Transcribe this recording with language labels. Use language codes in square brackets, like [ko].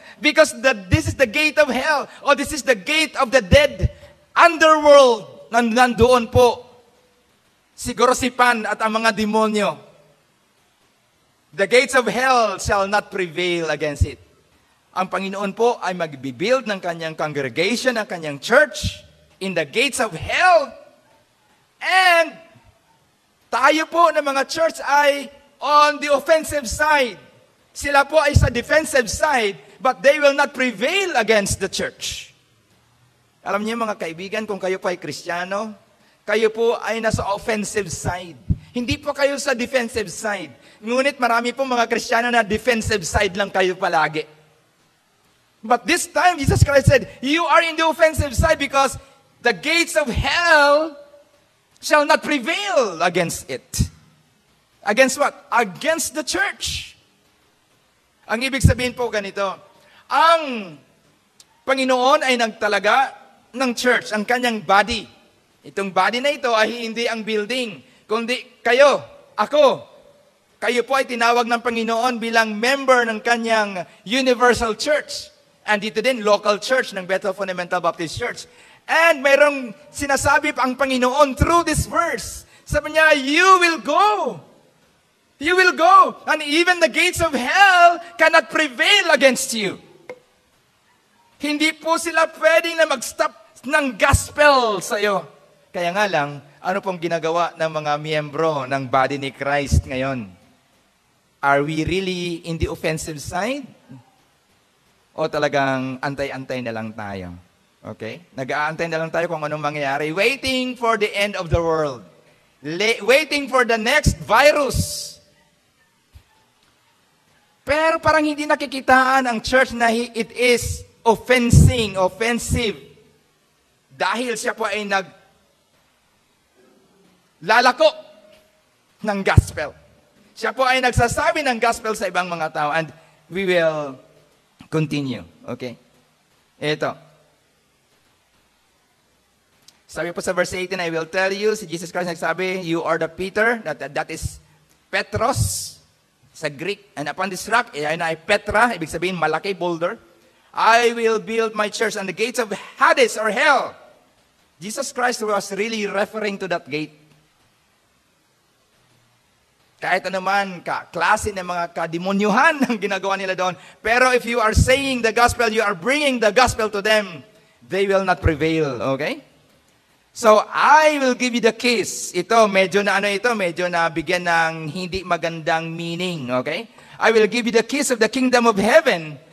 [en] Because this is the gate of hell. Or this is the gate of the dead. [tl] Underworld. Nandoon po. Siguro si Pan at ang mga demonyo. [en] The gates of hell shall not prevail against it. [tl] Ang Panginoon po ay magbibuild ng kanyang congregation, ng kanyang church, [en] in the gates of hell. And [tl] tayo po ng mga [en] church ay on the offensive side. [tl] Sila po ay sa [en] defensive side, but they will not prevail against the church. [tl] Alam niyo mga kaibigan, kung kayo po ay Kristiyano, kayo po ay nasa offensive side. Hindi po kayo sa defensive side. Ngunit marami po mga Kristiyano na defensive side lang kayo palagi. [en] But this time, Jesus Christ said, you are in the offensive side because the gates of hell shall not prevail against it. Against what? Against the church. [tl] Ang ibig sabihin po ganito, ang Panginoon ay nagtalaga ng church, ang kanyang body. Itong body na ito ay hindi ang building, kundi kayo, ako. Kayo po ay tinawag ng Panginoon bilang member ng kanyang universal church. And dito din, local church ng Bethel Fundamental Baptist Church. And mayroong sinasabi pa ang Panginoon [en] through this verse. [tl] Sabi niya, [en] you will go. You will go. And even the gates of hell cannot prevail against you. [tl] Hindi po sila pwedeng na mag-stop ng gospel sa'yo. Kaya nga lang, ano pong ginagawa ng mga miyembro ng body ni Christ ngayon? [en] Are we really in the offensive side? [tl] O talagang antay-antay na lang tayo? [en] Okay? [tl] Nag-aantay na lang tayo kung anong mangyayari. [en] Waiting for the end of the world. Waiting for the next virus. [tl] Pero parang hindi nakikitaan ang church na [en] it is offensive. [tl] Dahil siya po ay lalako ng gospel. Siya po ay nagsasabi ng gospel sa ibang mga tao. [en] And we will continue. Okay? [tl] Ito. Sabi po sa [en] verse 18, I will tell you, [tl] si Jesus Christ nagsabi, [en] you are the Peter, that is Petros, [tl] sa Greek. [en] And upon this rock, ay Petra, [tl] ibig sabihin malaki boulder, [en] I will build my church, and the gates of Hades or hell. Jesus Christ was really referring to that gate. [tl] Kahit anuman, klase ng mga kademonyuhan ang ginagawa nila doon. [en] Pero if you are saying the gospel, you are bringing the gospel to them, they will not prevail. Okay? So, I will give you the keys. [tl] Ito, medyo na bigyan ng hindi magandang meaning, [en] okay? I will give you the keys of the kingdom of heaven.